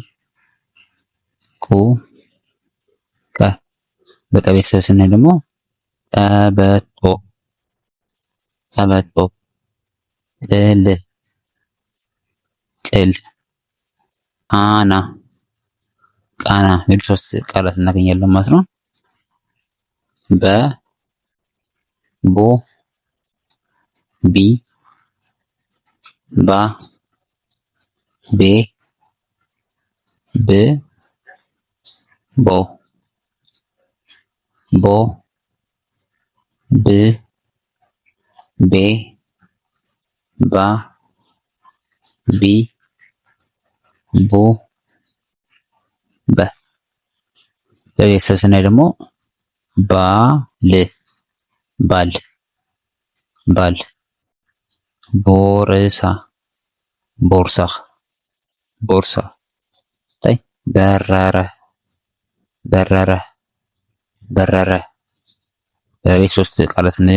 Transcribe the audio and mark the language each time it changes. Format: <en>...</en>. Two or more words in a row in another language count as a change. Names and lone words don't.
<am>ቁ ቀ። በቀ ቤተሰብ ስናይ ደግሞ ቀበቶ ቀበቶ፣ ቅል ቅል፣ አና ቃና የሚሉ ሶስት ቃላት እናገኛለን ማለት ነው። በ ቦ ቢ ባ ቤ ብ ቦ ቦ ብ ቤ ባ ቢ ቦ በ። በቤተሰብ ስናይ ደግሞ ባል ባል ባል፣ ቦርሳ ቦርሳ ቦርሳ። በረረ በረረ በረረ። በቤት ሶስት ቃላት እንደዚህ</am>